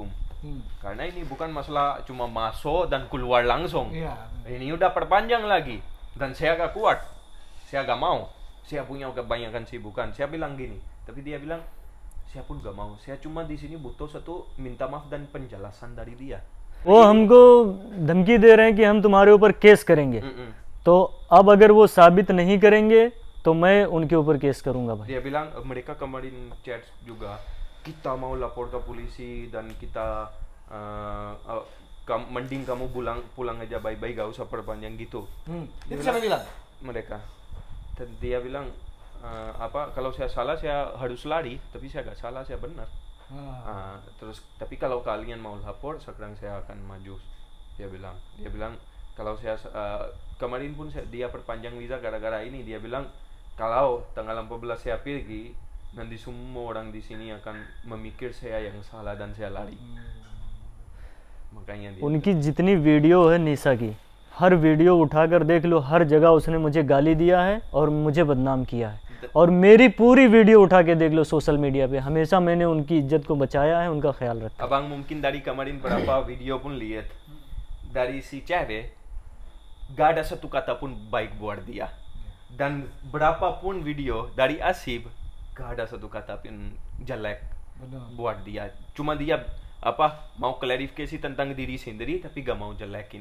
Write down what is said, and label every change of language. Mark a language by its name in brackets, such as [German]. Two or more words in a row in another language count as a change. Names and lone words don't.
[Indonesian] Karena ini bukan masalah cuma masuk dan keluar langsung. Ini udah perpanjang lagi. Dan saya gak kuat. Saya gak mau. Saya punya kebanyakan sibukan. Saya bilang gini, tapi dia bilang, saya pun gak mau. Saya cuma di sini butuh satu minta maaf dan penjelasan dari dia. [Hindi] वो हमको धमकी दे रहे हैं कि हम तुम्हारे ऊपर केस करेंगे. तो अब अगर वो साबित नहीं करेंगे तो मैं उनके ऊपर केस करूंगा भाई. [Indonesian] Dia bilang mereka kemarin chat juga, kita mau lapor ke polisi dan kita mending kamu pulang aja baik-baik, gak usah perpanjang gitu. Itu siapa bilang? Mereka. Dan dia bilang kalau saya salah saya harus lari, tapi saya gak salah, saya benar. Terus tapi kalau kalian mau lapor sekarang saya akan maju. Dia bilang kalau saya kemarin pun dia perpanjang visa gara-gara ini. Dia bilang kalau tanggal 14 saya pergi, nanti semua orang di sini akan memikir saya yang salah dan saya lari. Makanya dia [Hindi] उनकी जितनी वीडियो है निशा की, हर वीडियो उठाकर देख लो, हर जगह उसने मुझे गाली दिया है और मुझे बदनाम किया है. और मेरी पूरी वीडियो उठा के देख लो [English] social media [Hindi] पे, हमेशा मैंने उनकी इज्जत को बचाया है, उनका ख्याल रखा. [Indonesian] Abang mungkin dari kemarin berapa video pun lihat dari si cewek gak ada satu kata pun baik buat dia. Dan berapapun video dari Asib gak ada satu kata pun jelek buat dia. Cuma dia mau klarifikasi tentang diri sendiri tapi gak mau jelekin.